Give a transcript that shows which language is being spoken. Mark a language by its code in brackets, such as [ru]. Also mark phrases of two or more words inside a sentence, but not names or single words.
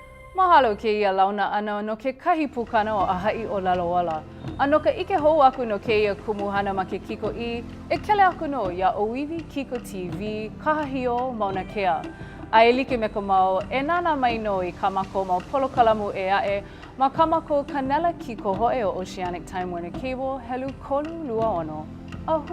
[haw] Mahalo ke ia launa ana no ke kahi pukana o ʻāhaʻi ʻŌlelo ala. A no ka ike hou aku no ke ia kumuhana ma ke kiko I, e kele aku no ia Oiwi Kiko TV, kahahio mauna kea. A e like me ka mau, e nana mai no I kamako mau polokalamu e ae, ma kamako kanela kiko hoe o Oceanic Time Warner Cable, helu kolu lua ono.